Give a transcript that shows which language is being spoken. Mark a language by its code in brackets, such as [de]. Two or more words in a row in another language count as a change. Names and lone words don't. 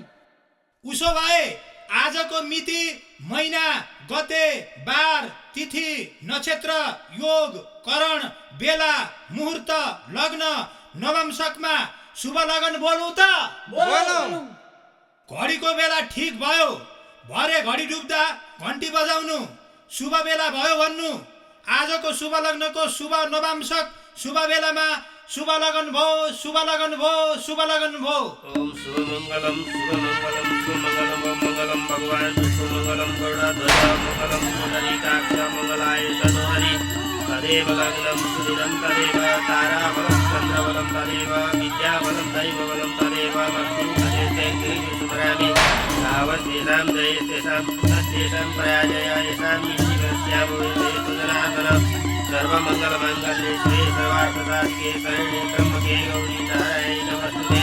[ne] उसो भए आजको मिति, महिना, गते, बार, तिथि, नक्षत्र, योग, करण, बेला, मुहूर्त, लग्न, नवंशकमा शुभ लगन बोलौं त? बोलौं। घडीको बेला ठिक भयो, भरे घडी डुब्दा घन्टी बजाउनु, शुभ बेला भयो भन्नु। आजको शुभ लग्नको शुभ नवांशक शुभ बेलामा शुभ लगन भो शुभ लगन भो शुभ लगन भो। [sa] ओम शुभमंगलम शुभमंगलम शुभमंगलम ओम मंगलम भगवान शुभमंगलम गरुड़ध्वज मंगलम पुंडरीकाक्ष मंगलाय तनोहरि तदेव लग्नं सुदिनं तदेव ताराबलं चन्द्रबलं तदेव विद्याबलं दैवबलं तदेव लक्ष्मीं तदेव सुमरामि तावस्तेषां जयस्तेषां पुनस्तेषां प्रयाजय येषां मिशिवस्याभूयते सुजनार्दनं सर्वमङ्गलमाङ्गल्ये शिवे सर्वार्थसाधिके शरण्ये त्र्यम्बके गौरी नारायणि नमोस्तुते।